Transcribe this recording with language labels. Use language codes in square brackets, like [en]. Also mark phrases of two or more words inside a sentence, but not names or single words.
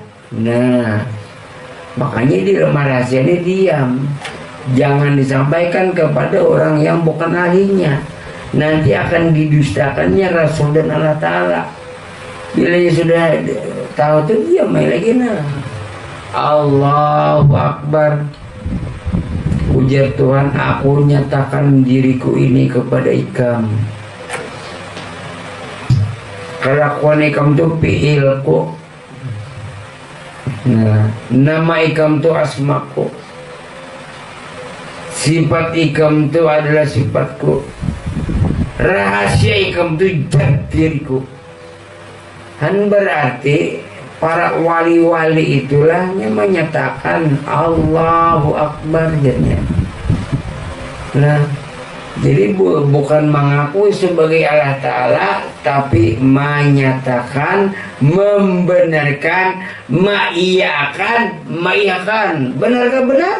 [id] Nah, makanya di dalam rahasia ini diam, jangan disampaikan kepada orang yang bukan ahlinya. Nanti akan didustakannya Rasul dan Allah Ta'ala. Bila sudah tahu itu diam lagi. Nah, [ar] Allahu Akbar. [id] Ujar Tuhan, aku nyatakan diriku ini kepada ikam. Kelakuan ikam itu fi'ilku. Nah, nama ikam itu asmaku. Sifat ikam itu adalah sifatku. Rahasia ikam itu zat diriku. Han berarti para wali-wali itulah yang menyatakan [ar] Allahu Akbar [id] jadinya. Nah, jadi bukan mengakui sebagai Allah Ta'ala, tapi menyatakan, membenarkan, mengiyakan. Benarkah benar?